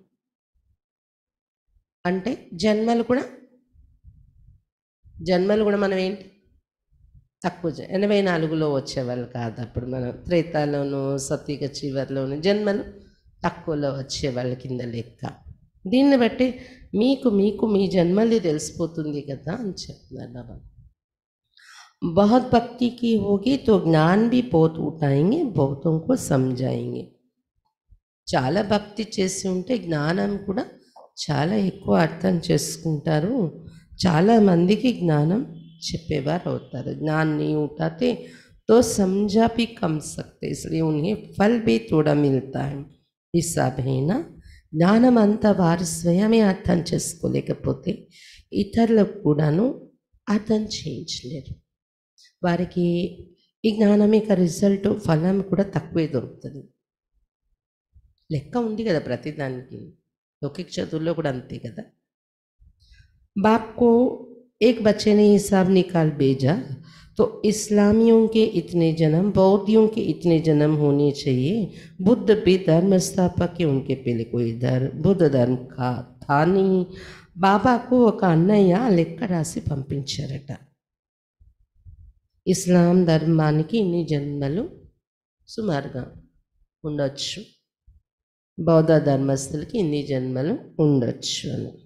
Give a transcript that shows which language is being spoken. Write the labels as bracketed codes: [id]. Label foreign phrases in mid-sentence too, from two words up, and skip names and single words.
[te] అంటే జన్మలు కూడా మనం ఏంటి తక్కువ 84లో వచ్చేవాళ్ళు కాదు. అప్పుడు మనం త్రేతాలోను సత్యుగ చివరిలోను జన్మలు తక్కువలో వచ్చేవాళ్ళ కింద లెక్క. దీన్ని బట్టి మీకు మీ జన్మల్ని తెలిసిపోతుంది కదా అని చెప్తున్నారు బాబా. [hi] बहुत भक्ति की होगी तो ज्ञान भी बहुत उठाएंगे, बहुतों को समझाएंगे. [te] చాలా భక్తి చేసి ఉంటే జ్ఞానం కూడా చాలా ఎక్కువ అర్థం చేసుకుంటారు, చాలా మందికి జ్ఞానం చెప్పేవారు అవుతారు. [hi] ज्ञान नहीं उठाते तो समझा भी कम सकते, इसलिए उन्हें फल भी थोड़ा मिलता है. हिसाब है ना. [te] జ్ఞానం అంతా వారు స్వయమే అర్థం చేసుకోలేకపోతే ఇతరులకు కూడాను అర్థం చేయించలేరు. వారికి ఈ జ్ఞానం యొక్క రిజల్ట్ ఫలం కూడా తక్కువే దొరుకుతుంది. లెక్క ఉంది కదా ప్రతిదానికి, లౌకిక చదువుల్లో కూడా అంతే కదా. [hi] बाप को एक बच्चे ने हिसाब निकाल भेजा तो इस्लामियों के इतने जन्म, बौद्धियों के इतने जन्म होने चाहिए. बुद्ध भी धर्म स्थापक के उनके पहले कोई बुद्ध धर्म का था नहीं. [te] బాబాకు ఒక అన్నయ్య లెక్క రాసి పంపించారట. ఇస్లాం ధర్మానికి ఇన్ని జన్మలు సుమారుగా ఉండొచ్చు, బౌద్ధ ధర్మస్తులకి ఇన్ని జన్మలు ఉండొచ్చు అని.